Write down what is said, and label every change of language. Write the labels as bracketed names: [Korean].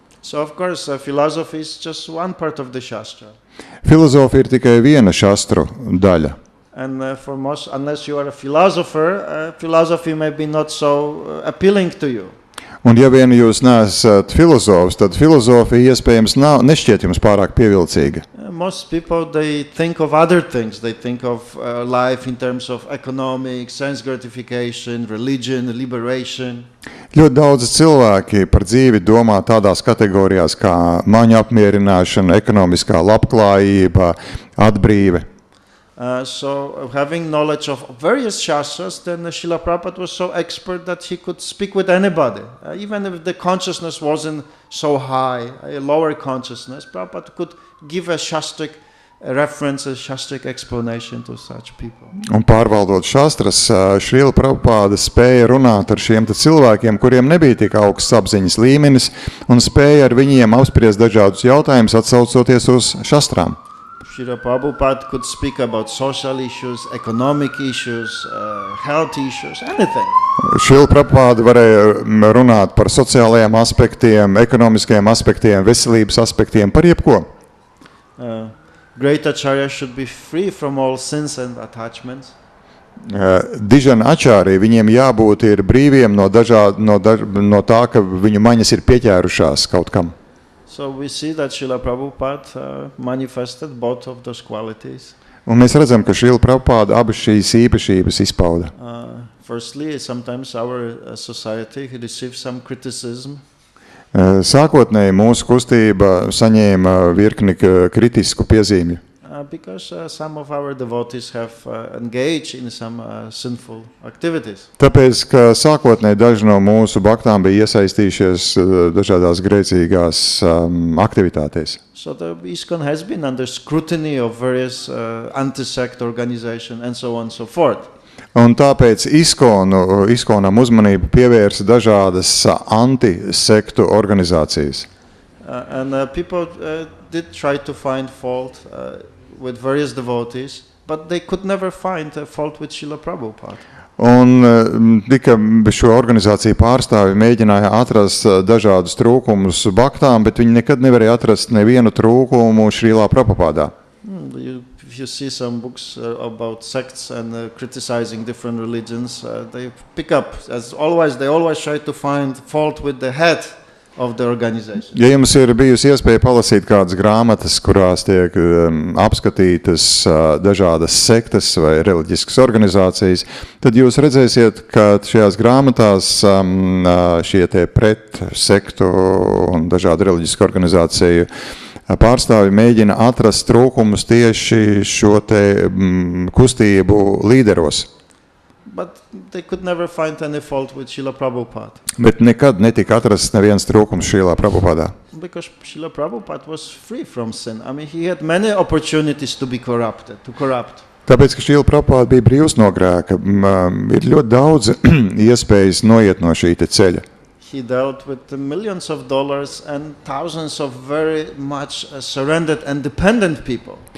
[English] So of course, philosophy is just one part of the shastra. [Latvian] Filozofija ir tikai viena šastru daļa. [English] And for most, unless you are a philosopher, philosophy may be not so appealing to you. [Latvian] Un ja vien jūs neesat filozofs, tad filozofija iespējams nešķiet jums pārāk pievilcīga. [English] Most people, they think of other things. They think of life in terms of economics, sense gratification, religion, liberation. [Latvian] Ļoti daudz cilvēki par dzīvi domā tādās kategorijās kā maņu apmierināšana, ekonomiskā labklājība, atbrīve. [English] So having knowledge of various shastras, then Srila Prabhupada was so expert that he could speak with anybody. Even if the consciousness wasn't so high, a lower consciousness, Prabhupada could give a shastric reference, a shastric explanation to such people. [Latvian] Un pārvaldot šastras, Šrila Prabhupada spēja runāt ar šiem cilvēkiem, kuriem nebija tik augsts apziņas līmenis, un spēja ar viņiem apspriest dažādus jautājumus, atsaucoties uz šastrām. [English] Srila Prabhupada could speak about social issues, economic issues, health issues, anything. [Latvian] Šrila Prabhupada varēja runāt par sociālajiem aspektiem, ekonomiskajiem aspektiem, veselības aspektiem, par jebko. [English] Great acharya should be free from all sins and attachments. [Latvian] Dižana ačārī, viņiem jābūt ir brīviem no tā, ka viņu maņas ir pieķērušās kaut kam. [English] So we see that Srila Prabhupada manifested both of those qualities. [Latvian] Un mēs redzam, ka Šrila Prabhupada abas šīs īpašības izpauda. [English] Firstly, sometimes our society receives some criticism. [Latvian] Sākotnēji mūsu kustība saņēma virkni kritisku piezīmju. [English] Because some of our devotees have engaged in some sinful activities. [Latvian] Tāpēc, ka sākotnēji daži no mūsu baktām bija iesaistījušies dažādās grēcīgās aktivitātēs. [English] So the ISKCON has been under scrutiny of various anti-sect organizations and so on and so forth. [Latvian] Un tāpēc ISKCONam uzmanību pievērsa dažādas antisektu organizācijas. [English] And people did try to find fault with various devotees, but they could never find a fault with Srila Prabhupada. [Latvian] Un tika šo organizāciju pārstāvi mēģināja atrast dažādus trūkumus baktām, bet viņi nekad nevarēja atrast nevienu trūkumu Šrīlā Prabhupādā. [English] If you see some books about sects and criticizing different religions, they pick up, as always, they always try to find fault with the head of the organization. [Latvian] Ja jums ir bijusi iespēja palasīt kādas grāmatas, kurās tiek apskatītas dažādas sektas vai reliģiskas organizācijas, tad jūs redzēsiet, ka šajās grāmatās šie tie pret sektu un dažādu reliģisku organizāciju pārstāvi mēģina atrast trūkumus tieši šo te kustību līderos. [English] But they could never find any fault with Srila Prabhupada. [Latvian] Bet nekad netika atrasts neviens trūkums Šrīlā Prabhupādā. [English] Because Srila Prabhupada was free from sin. I mean, he had many opportunities to be corrupt. [Latvian] Tāpēc, ka Šrīla Prabhupāda bija brīvs no grēka, ir ļoti daudz iespējas noiet no šī te ceļa. [English] he dealt with millions of dollars and thousands of very much surrendered and dependent people.